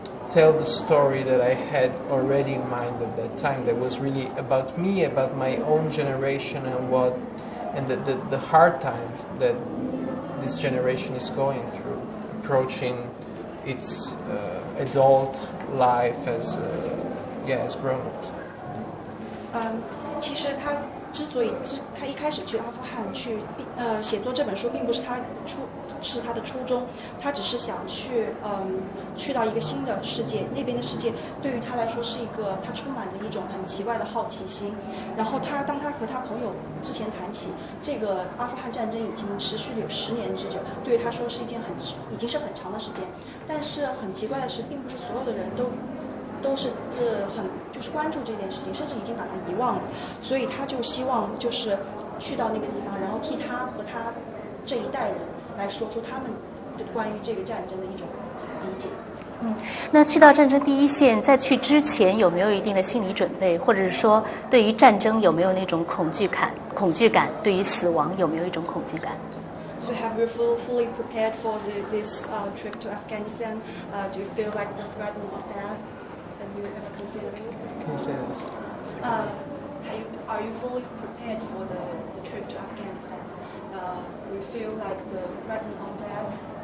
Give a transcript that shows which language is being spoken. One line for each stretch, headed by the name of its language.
English: tell the story that I had already in mind at that time, that was really about me, about my own generation, and the hard times that this generation is going through, approaching its adult life as grown-ups.
Chinese: 其实他之所以他一开始去阿富汗去写作这本书，并不是他的初衷，他只是想去到一个新的世界，那边的世界对于他来说是一个他充满了一种很奇怪的好奇心。然后当他和他朋友之前谈起这个阿富汗战争已经持续了有10年之久，对于他说是一件已经是很长的时间。但是很奇怪的是，并不是所有的人都是就是关注这件事情，甚至已经把它遗忘了。所以他就希望就是去到那个地方，然后替他和他这一代人来说出他们关于这个战争的一种理解。那去到战争第一线，在去之前有没有一定的心理准备，或者是说对于战争有没有那种恐惧感？对于死亡有没有一种恐惧感？
English: So have you fully prepared for this trip to Afghanistan? Do you feel like the threat of death? Have you ever considered it? Can you say this? Are you fully prepared for the trip to Afghanistan? Do you feel like the threat of death?